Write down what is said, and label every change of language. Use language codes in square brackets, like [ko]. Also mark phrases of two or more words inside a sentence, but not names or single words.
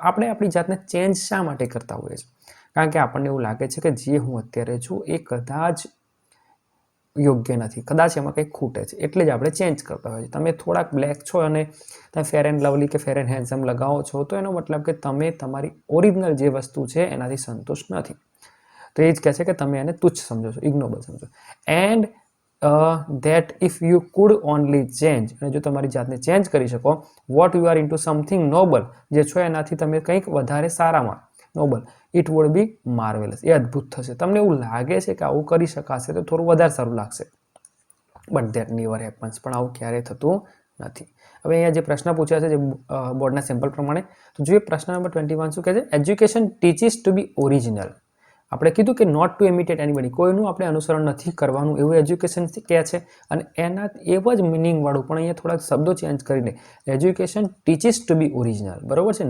[gu] આપણે આપણી જાતને ચેન્જ શા માટે કરતા હોઈએ છીએ? કારણ કે આપણને એવું લાગે છે કે જે હું અત્યારે છું એ કદાચ યોગ્ય નથી, કદાચ એમાં કંઈક ખૂટે છે, એટલે જ આપણે ચેન્જ કરતા હોઈએ છીએ. તમે થોડાક બ્લેક છો અને તમે ફેર એન્ડ લવલી કે ફેર એન્ડ હેન્ડસમ લગાવો છો, તો એનો મતલબ કે તમે તમારી ઓરિજિનલ જે વસ્તુ છે એનાથી સંતુષ્ટ નથી. તો એ જ કહે છે કે તમે એને તુચ્છ સમજો છો, ઇગ્નોબલ સમજો. [en] એન્ડ that if you could only change, [gu] અને જો તમારી જાતને ચેન્જ કરી શકો, [en] what you are into something noble, [gu] જે છો એનાથી તમે કંઈક વધારે સારામાં, નોબલ, [en] it would be marvelous, [gu] એ અદ્ભુત થશે. તમને એવું લાગે છે કે આવું કરી શકાશે તો થોડું વધારે સારું લાગશે, [en] બટ that never happens, [gu] પણ આવું ક્યારેય થતું નથી. હવે અહીંયા જે પ્રશ્ન પૂછ્યા છે જે બોર્ડના સેમ્પલ પ્રમાણે, તો જોઈએ પ્રશ્ન નંબર 21 શું કહે છે? [en] education teaches to be original. [gu] આપણે કીધું કે [en] not to imitate anybody, [gu] કોઈનું આપણે અનુસરણ નથી કરવાનું, એવું એજ્યુકેશન કહે છે. અને એના એવા જ મિનિંગવાળું, પણ અહીંયા થોડાક શબ્દો ચેન્જ કરીને [en] education teaches to be original, [gu] બરાબર છે.